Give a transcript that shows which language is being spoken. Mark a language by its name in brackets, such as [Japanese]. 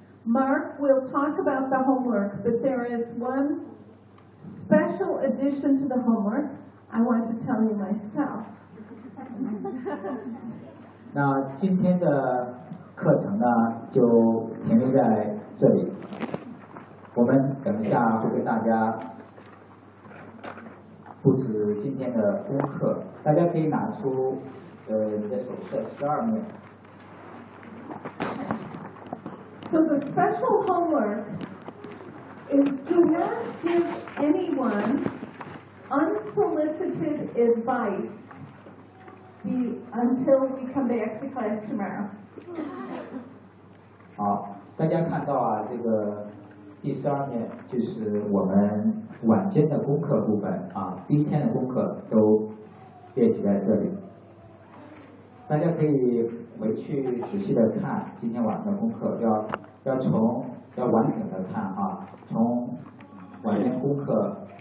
[English] Mark will talk about the homework, but there is one special addition to the homework. I want to tell you myself. [Chinese] 那今天的课程呢，就停留在这里。我们等一下会给大家布置今天的功课，大家可以拿出你的手册12面。 [English] So the special homework is do not give anyone unsolicited advice until we come back to class tomorrow. [Chinese] 好，大家看到啊，这个第12面就是我们晚间的功课部分啊，第一天的功课都列举在这里，大家可以回去仔细的看今天晚上的功课，要完整的看啊，从晚间功课